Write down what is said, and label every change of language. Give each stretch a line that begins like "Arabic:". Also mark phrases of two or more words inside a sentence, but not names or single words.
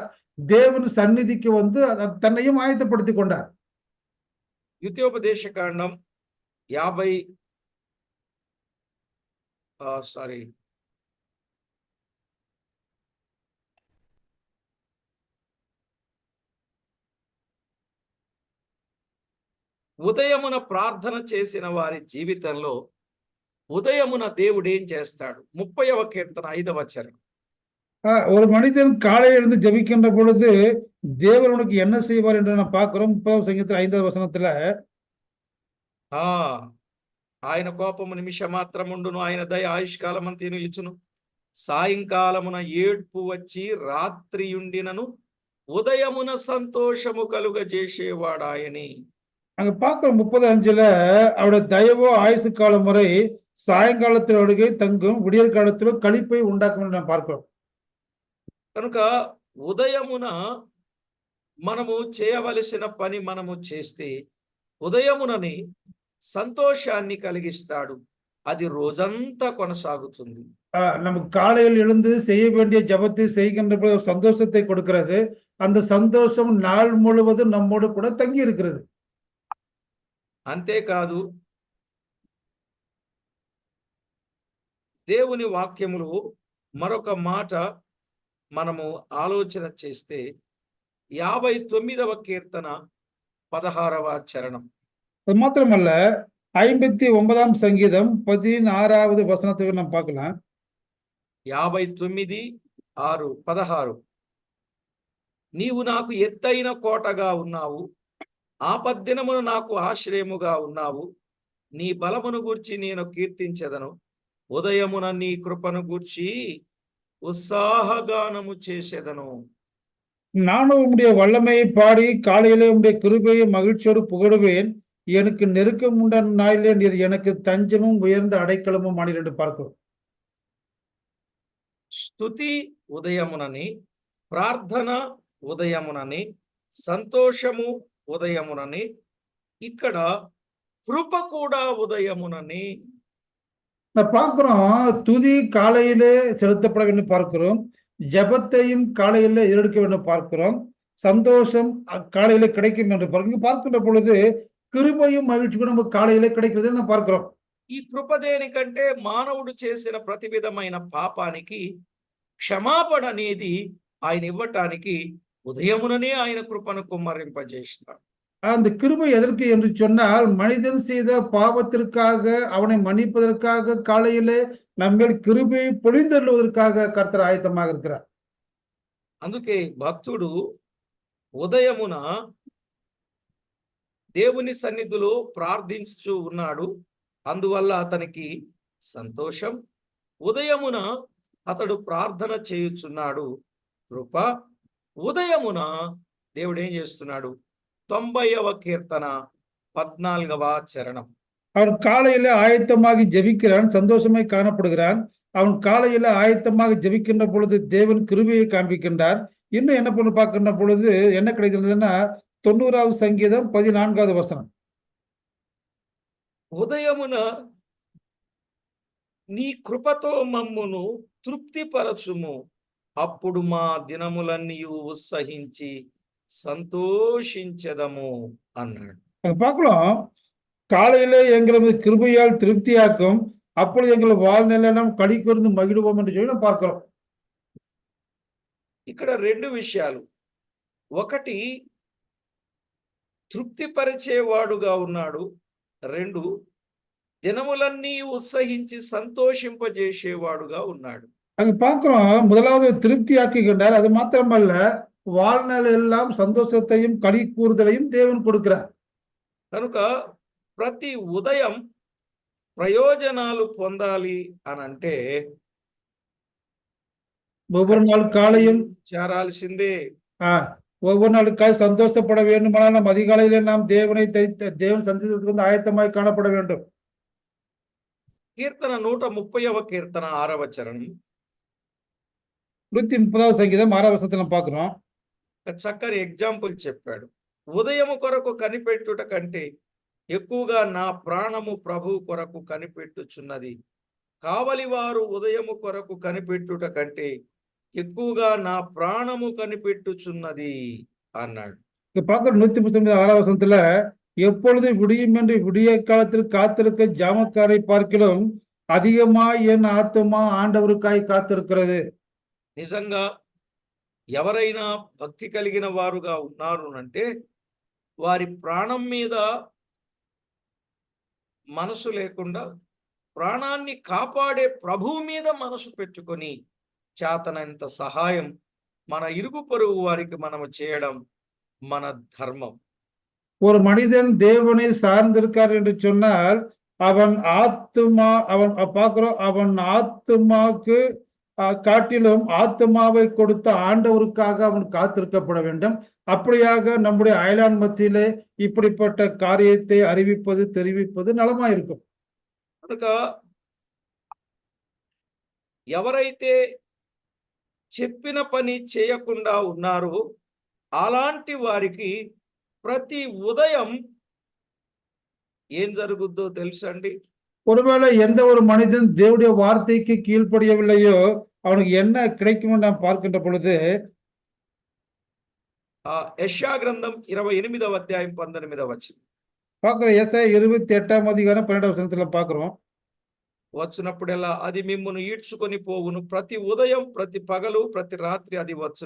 Tamil: தேவன் சந்நிதிக்கு வந்து தன்னையும் ஆயத்தப்படுத்திக் கொண்டார்.
Telugu: ద్వితీయోపదేశ కాండం 50 సారీ ఉదయమున ప్రార్థన చేసిన వారి జీవితంలో ఉదయమున దేవుడు ఏం చేస్తాడు? 30వ కీర్తన 5వ వచనం.
Tamil: ஒரு மனிதன் காலை எழுந்து ஜெபிக்கின்ற பொழுது தேவன் உனக்கு என்ன செய்வார் என்று நாம் பார்க்கிறோம்.
Telugu: 30వ సంగీతం 5వ వచనத்துல ఆ ఆయన కోపము నిమిష మాత్రముండును, ఆయన దయ ఆయుష్కాలమంతా నిలుచును. సాయంకాలమున ఏడ్పు వచ్చి రాత్రియుండినను ఉదయమున సంతోషము కలుగజేసేవాడాయని.
Tamil: அங்க பார்க்கிறோம் 35ல அவருடைய தயவோ ஆயுசு காலம் வரை సాయంకాలத்தில் అడిగి தங்கும் விடியற் కాలத்திలో களிப்பை உண்டாக்கும் என்று நாம் பார்க்கிறோம்.
Telugu: కనుక ఉదయమున మనము చేయవలసిన పని మనము చేస్తే ఉదయమునని సంతోషాన్ని కలిగిస్తాడు. అది రోజంతా కొనసాగుతుంది.
Tamil: நமக்கு காலையில் எழுந்து செய்ய வேண்டிய ஜபத்தை செய்கின்ற பொழுது சந்தோஷத்தை கொடுக்கிறது. அந்த சந்தோஷம் நாள் முழுவதும் நம்மோடு கூட தங்கி இருக்கிறது.
Telugu: అంతేకాదు, దేవుని వాక్యములు మరొక మాట మనము ఆలోచన చేస్తే 59వ కీర్తన 16వ చరణం.
Tamil: அது மாத்திரமல்ல 59ஆம் சங்கீதம் 16வது வசனத்தை நாம் பார்க்கலாம். 59, 6, 16.
Telugu: నీవు నాకు ఎత్తైన కోటగా ఉన్నావు, ఆపద్దినమున నాకు ఆశ్రయముగా ఉన్నావు. నీ బలమును గూర్చి నేను కీర్తించెదను, ఉదయమున నీ కృపను గూర్చి ఉత్సాహగానము చేసేదను.
Tamil: நானும் உம்முடைய வல்லமையை பாடி காலையிலே உம்முடைய கிருபையை மகிழ்ச்சியோடு புகழுவேன். எனக்கு நெருக்கம் உண்ட நாளிலே நீர் எனக்கு தஞ்சமும் உயர்ந்த அடைக்கலமும் ஆனீர் என்று பார்க்கிறோம்.
Telugu: స్తుతి ఉదయమునని, ప్రార్థన ఉదయమునని, సంతోషము ఉదయమునని, ఇక్కడ కృప కూడా ఉదయమునని.
Tamil: நான் பார்க்கிறோம் துதி காலையிலே செலுத்தப்பட வேண்டும் பார்க்கிறோம். ஜபத்தையும் காலையிலே எடுக்க வேண்டும் பார்க்கிறோம். சந்தோஷம் காலையிலே கிடைக்கும் என்று பார்க்கின்ற பொழுது கிருபையும் மகிழ்ச்சியும் நமக்கு காலையிலே கிடைக்கிறது நம்ம பார்க்கிறோம்.
Telugu: ఈ కృప దేనికంటే మానవుడు చేసిన ప్రతి విధమైన పాపానికి క్షమాపణ అనేది ఆయన ఇవ్వటానికి ఉదయముననే ఆయన కృపను కుమ్మరింపజేస్తాడు.
Tamil: அந்த கிருபை எதற்கு என்று சொன்னால் மனிதன் செய்த பாவத்திற்காக அவனை மன்னிப்பதற்காக காலையிலே நம்மேல் கிருபையை பொழிந்தருளுவதற்காக கர்த்தர் ஆயத்தமாக இருக்கிறார்.
Telugu: అందుకే భక్తుడు ఉదయమున దేవుని సన్నిధిలో ప్రార్థించుచూ ఉన్నాడు. అందువల్ల అతనికి సంతోషం. ఉదయమున అతడు ప్రార్థన చేయుచున్నాడు. కృప. ఉదయమున దేవుడు ఏం చేస్తున్నాడు? 90వ కీర్తన 14వ చరణం.
Tamil: அவன் காலையில ஆயத்தமாகி ஜெபிக்கிறான், சந்தோஷமாய் காணப்படுகிறான். அவன் காலையில ஆயத்தமாக ஜெபிக்கின்ற பொழுது தேவன் கிருபையை காண்பிக்கின்றார். இன்னும் என்ன பண்ண பார்க்கின்ற பொழுது என்ன கிடைக்கிறதுன்னா 90வது சங்கீதம் 14வது வசனம்.
Telugu: ఉదయమున నీ కృపతో మమ్మును తృప్తిపరచుము, అప్పుడు మా దినములన్నీ ఉత్సహించి సంతోషించెదము అన్నాడు.
Tamil: அங்க பார்க்கலாம் காலையிலே எங்களை கிருபையால் திருப்தியாக்கும், அப்பொழுது எங்கள் வாழ்நிலையெல்லாம் களி கூர்ந்து மகிழ்வோம் என்று சொல்லி நாம் பார்க்கிறோம்.
Telugu: ఇక్కడ రెండు విషయాలు. ఒకటి, తృప్తిపరిచేవాడుగా ఉన్నాడు. 2, దినములన్నీ ఉత్సహించి సంతోషింపజేసేవాడుగా ఉన్నాడు.
Tamil: அங்க பார்க்கிறோம் முதலாவது திருப்தி ஆக்குகின்றார். அது மாத்திரமல்ல வாழ்நாள் எல்லாம் சந்தோஷத்தையும் களி கூறுதலையும் தேவன் கொடுக்கிறார்.
Telugu: కనుక ప్రతి ఉదయం ప్రయోజనాలు పొందాలి అనంటే
Tamil: ஒவ்வொரு நாள் காலையும்
Telugu: చేరాల్సిందే.
Tamil: ஒவ்வொரு நாளுக்காக சந்தோஷப்பட வேண்டுமானால் நாம் அதிகாலையிலே நாம் தேவன் சந்தித்ததற்கு வந்து ஆயத்தமாய் காணப்பட வேண்டும்.
Telugu: కీర్తన 130వ కీర్తన 6వ చరణం. 130వ సంగీతం 6వ వచనం
Tamil: நாம் பார்க்கிறோம்.
Telugu: చక్కని ఎగ్జాంపుల్ చెప్పాడు. ఉదయము కొరకు కనిపెట్టుట కంటే ఎక్కువగా నా ప్రాణము ప్రభు కొరకు కనిపెట్టుచున్నది. కావలివారు ఉదయము కొరకు కనిపెట్టుట కంటే ఎక్కువగా నా ప్రాణము కనిపెట్టుచున్నది అన్నాడు.
Tamil: இங்க பார்க்கிற 139 வசனத்துல எப்பொழுது விடியும் என்று விடிய காலத்தில் காத்திருக்க ஜாமக்காரை பார்க்கிலும் அதிகமாய் என் ஆத்துமா ஆண்டவருக்காய் காத்திருக்கிறது.
Telugu: నిజంగా ఎవరైనా భక్తి కలిగిన వారుగా ఉన్నారు అంటే వారి ప్రాణం మీద మనసు లేకుండా ప్రాణాన్ని కాపాడే ప్రభువు మీద మనసు పెట్టుకొని చేతనంత సహాయం మన ఇరుగు పొరుగు వారికి మనము చేయడం మన ధర్మం.
Tamil: ஒரு மனிதன் தேவனை சார்ந்திருக்கார் என்று சொன்னால் அவன் ஆத்துமா அவன் பார்க்கிறோம் அவன் ஆத்துமாக்கு காட்டிலும் ஆத்துமாவை கொடுத்த ஆண்டவருக்காக அவன் காத்திருக்கப்பட வேண்டும். அப்படியாக நம்முடைய அயலான் மத்தியிலே இப்படிப்பட்ட காரியத்தை அறிவிப்பது தெரிவிப்பது நலமாயிருக்கும்.
Telugu: కనుక ఎవరైతే చెప్పిన పని చేయకుండా ఉన్నారో అలాంటి వారికి ప్రతి ఉదయం ఏం జరుగుద్దో తెలుసండి?
Tamil: ஒருவேளை எந்த ஒரு மனிதன் தேவனுடைய வார்த்தைக்கு கீழ்ப்படியவில்லையோ அவனுக்கு என்ன கிடைக்கும்னு நாம் பார்க்கின்ற பொழுது
Telugu: యెషయా గ్రంథం 28వ అధ్యాయం 19వ వచనం
Tamil: பார்க்கிற ஏசாயா 28ஆம் அதிகாரம் 12వ వచనத்துல பார்க்கிறோம்.
Telugu: వచ్చినప్పుడెల్లా అది మిమ్మును ఈడ్చుకొని పోవును, ప్రతి ఉదయం ప్రతి పగలు ప్రతి రాత్రి అది వచ్చును.